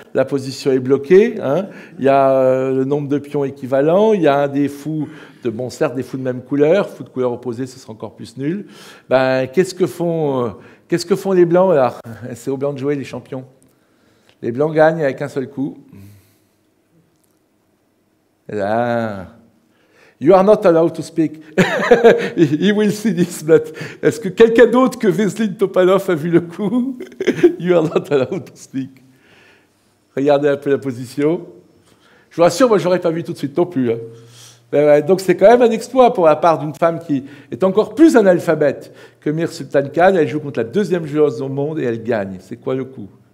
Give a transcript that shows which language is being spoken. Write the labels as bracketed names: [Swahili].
[French] La position est bloquée. Hein. Il y a le nombre de pions équivalent. Il y a des fous, certes des fous de même couleur. Fous de couleur opposée, ce sera encore plus nul. Qu'est-ce que font les blancs là? C'est aux blancs de jouer les champions. Les blancs gagnent avec un seul coup. Et là, [English] you are not allowed to speak. He will see this, but [French] est-ce que quelqu'un d'autre que Veselin Topalov a vu le coup? [English] You are not allowed to speak. [French] Regardez un peu la position. Je vous rassure, moi, je n'aurais pas vu tout de suite non plus. Hein. Donc c'est quand même un exploit pour la part d'une femme qui est encore plus analphabète que Mir Sultan Khan. Elle joue contre la deuxième joueuse au monde et elle gagne. C'est quoi le coup?